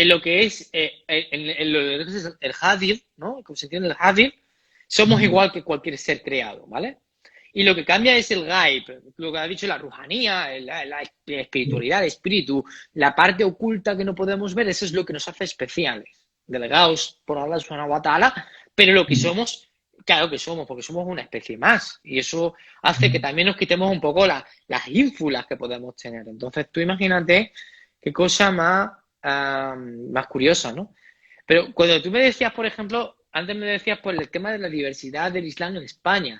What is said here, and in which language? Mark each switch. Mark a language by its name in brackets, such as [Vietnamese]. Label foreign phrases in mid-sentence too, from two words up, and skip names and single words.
[Spanish] En lo que es en lo que es el hadith, ¿no? Como se entiende el hadith, somos igual que cualquier ser creado, ¿vale? Y lo que cambia es el gaib, lo que ha dicho la rujanía, la espiritualidad, el espíritu, la parte oculta que no podemos ver, eso es lo que nos hace especiales, delegados por [Arabic] الله سبحانه وتعالى, [Spanish] pero lo que somos, claro que somos, porque somos una especie más. Y eso hace que también nos quitemos un poco las ínfulas que podemos tener. Entonces, tú imagínate qué cosa más curiosa, ¿no? Pero cuando tú me decías, por ejemplo, antes me decías por el tema de la diversidad del Islam en España.